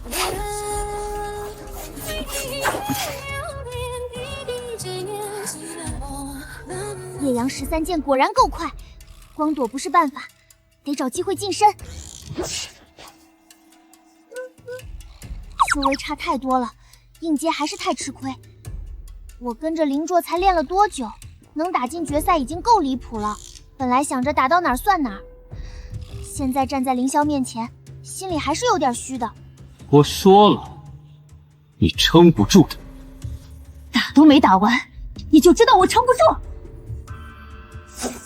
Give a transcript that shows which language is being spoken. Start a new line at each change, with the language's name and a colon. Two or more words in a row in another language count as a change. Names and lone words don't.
Chinese: 烈陽13劍果然夠快，光躲不是辦法，得找機會近身。修為差太多了，應接還是太吃虧。我跟着凌卓才練了多久，能打進決賽已經夠離譜了。本來想着打到哪兒算哪兒，現在站在凌霄面前，心裡還是有點虛的。我說了，你撐不住的。打都沒打完，你就知道我撐不住。